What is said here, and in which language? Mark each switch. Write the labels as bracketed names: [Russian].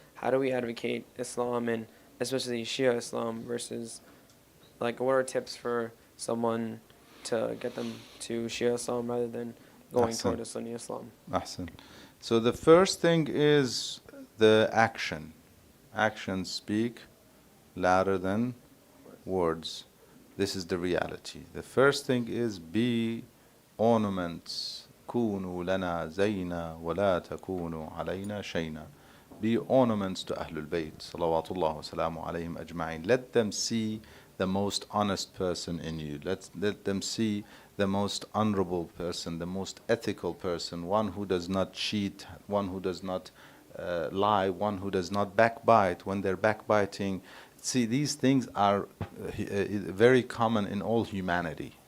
[English] How do we advocate Islam, and especially Shia Islam, versus, what are tips for someone to get them to Shia Islam rather than going Ahsan. toward Sunni Islam? Ahsan. So the first thing is the action. Actions speak louder than words. This is the reality. The first thing is be ornaments. [Arabic] كونوا لنا زينا ولا تكونوا علينا شينا. [English] Be ornaments to Ahlul Bayt. [Arabic] Salawatullah wa salamu alayhim ajma'in. [English] Let them see the most honest person in you. Let them see the most honorable person, the most ethical person, one who does not cheat, one who does not lie, one who does not backbite. When they're backbiting, see, these things are very common in all humanity.